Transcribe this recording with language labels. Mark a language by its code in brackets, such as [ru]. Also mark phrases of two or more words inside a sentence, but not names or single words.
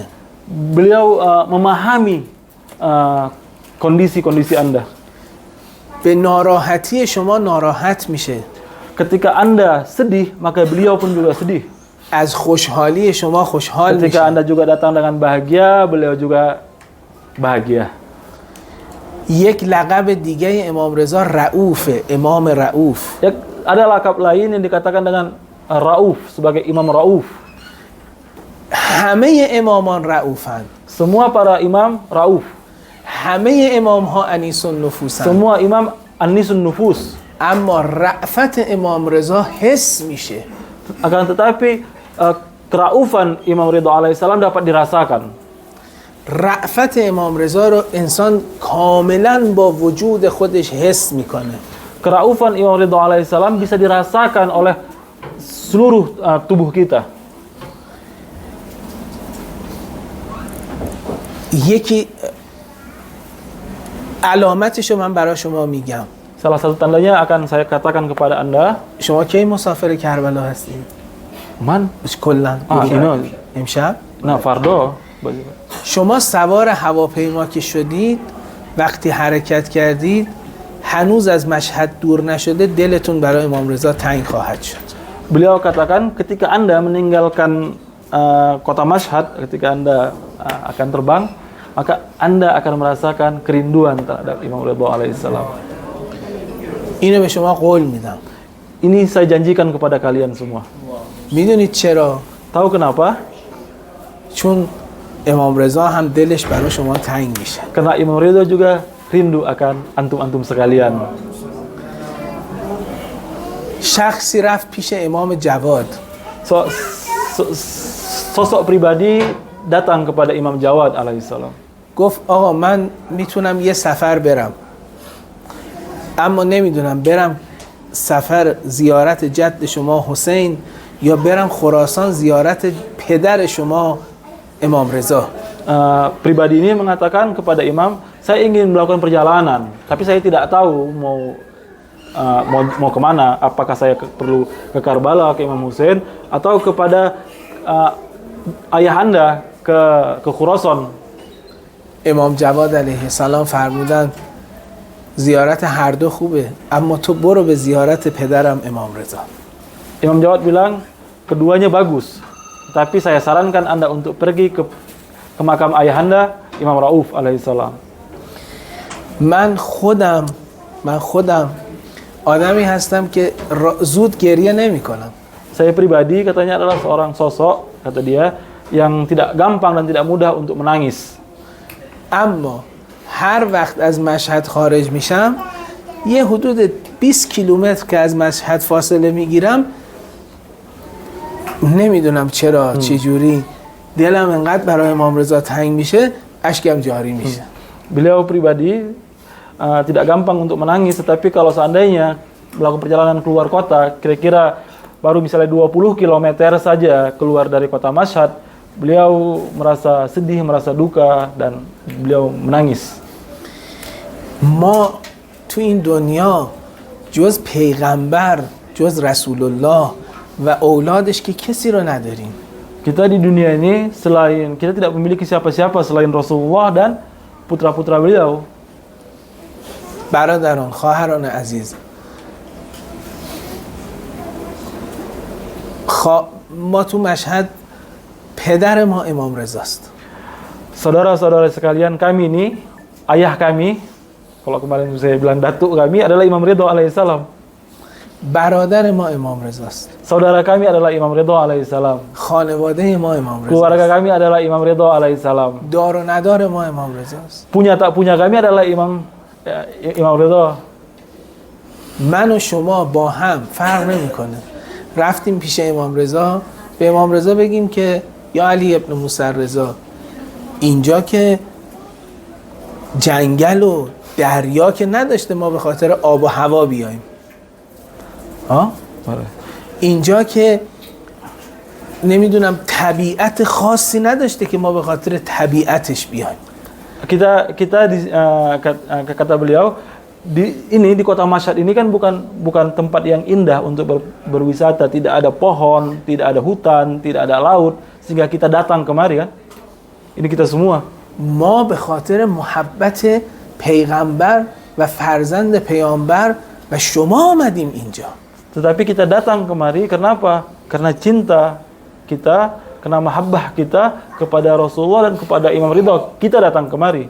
[id] Beliau memahami kondisi-kondisi Anda. [fa] به ناراحتی شما ناراحت میشه. [id] Ketika Anda sedih, maka beliau pun juga sedih. [fa] از خوشحالی شما خوشحال [id] Ketika [fa] میشه. [id] Anda juga datang dengan bahagia, beliau juga bahagia. [fa] یک لقب دیگه امام رضا رؤوفه، امام رؤوف. [id] Ya, ada lakap lain yang dikatakan dengan Rauf, sebagai Imam Rauf. [fa] همه امامان رؤوفن. [id] Semua para imam Rauf. [fa] همه امام ها انیس النفوسن. [id] Semua imam [ar] أنيس النفوس. [fa] اما رأفت امام رضا حس میشه. [id] Akan tetapi keraufan Imam Ridha alaihissalam dapat dirasakan. [fa] رأفت امام رضا رو انسان کاملا با وجود خودش حس میکنه. [id] Keraufan Imam Ridha alaihissalam bisa dirasakan oleh seluruh tubuh kita. [fa] یکی علامتشو من برای شما میگم. [id] Salah satu tandanya akan saya katakan kepada Anda. [fa] شما کی مسافر کربلا هستید؟ Man? کلا [id] Ini. [fa] امشب؟ نه، فردا. شما سوار هواپیما که شدید، وقتی حرکت کردید، هنوز از مشهد دور نشده، دلتون برای امام رضا تنگ خواهد شد. [id] Beliau katakan ketika Anda meninggalkan kota Mashhad, ketika Anda akan terbang, maka Anda akan merasakan kerinduan terhadap Imam Ridha alaihissalam. [fa] اینو به شما قول میدم. [id] Ini saya janjikan kepada kalian semua. [fa] میدونید چرا؟ [id] Tahu kenapa? [fa] چون امام رضا هم دلش برای شما تنگ میشه. [id] Karena Imam Ridha juga rindu akan antum-antum sekalian. [fa] شخصی رفت پیش امام جواد. [id] Sosok pribadi datang kepada Imam Jawad alaihissalam. [fa] گفت آقا من میتونم یه سفر برم، اما نمیدونم برم سفر زیارت جد شما حسین یا برم خراسان زیارت پدر شما امام رضا. [id] Pribadi ini mengatakan kepada Imam, saya ingin melakukan perjalanan, tapi saya tidak tahu mau kemana. Apakah saya perlu ke Karbala, ke Imam Hussein, atau kepada ayah anda ke Khurasan. [fa] امام جواد [ar] علیه السلام [fa] فرمودن زیارت هر دو خوبه، اما تو برو به زیارت پدرم امام رضا. [id] Imam Jawad bilang keduanya bagus, tapi saya sarankan anda untuk pergi ke makam ayahanda Imam Rauf alaihissalam. [fa] من خودم آدمی هستم که زود گریه نمی کنم. [id] Saya pribadi katanya adalah seorang sosok, kata dia, yang tidak gampang dan tidak mudah untuk menangis. [fa] اما هر وقت از مشهد خارج میشم یه حدود 20 کیلومتر که از مشهد فاصله میگیرم، نمیدونم چرا چجوری دلم انقدر برای امام رضا تنگ میشه، اشکم جاری میشه. [id] Beliau pribadi tidak gampang untuk menangis, tetapi kalau seandainya melakukan perjalanan keluar kota, kira-kira baru misalnya 20 km saja keluar dari kota Mashhad, beliau merasa sedih, merasa duka, dan beliau menangis. [fa] ما تو این دنیا جز پیغمبر، جز رسول الله و اولادش که کسی رو نداریم. [id] Kita di dunia ini selain kita tidak memiliki siapa-siapa selain Rasulullah dan putra-putra beliau. [fa] برادران، خواهران عزیز، ما تو مشهد پدر ما امام رضاست. [id] Saudara-saudara sekalian, kami ini, ayah kami, kalau kemarin saya bilang datuk kami adalah Imam Ridho alaihissalam. [fa] برادر ما امام رضاست. [id] Saudara kami adalah Imam Ridho alaihissalam. [fa] خانواده ما امام [id] Keluarga [fa] رضاست. [id] kami adalah Imam Ridho alaihissalam. [fa] دار و ندار ما امام رضاست. [id] Punya tak punya kami adalah Imam Ridho. [fa] من و شما با هم فرق نمیکنه. رفتیم پیش امام رضا، به امام رضا بگیم که یا علی ابن موسی رضا، اینجا که جنگل و دریا که نداشته ما به خاطر آب و هوا بیایم، اینجا که نمیدونم طبیعت خاصی نداشته که ما به خاطر طبیعتش بیایم. [id] Kata beliau, di kota Mashhad ini kan bukan tempat yang indah untuk berwisata, tidak ada pohon, tidak ada hutan, tidak ada laut, sehingga kita datang kemari kan. Ini kita semua. [fa] ما به خاطر محبت پیغمبر و فرزند پیامبر و شما آمدیم اینجا. [id] Tetapi kita datang kemari kenapa? Karena cinta kita, karena mahabbah kita kepada Rasulullah dan kepada Imam Ridho, kita datang kemari.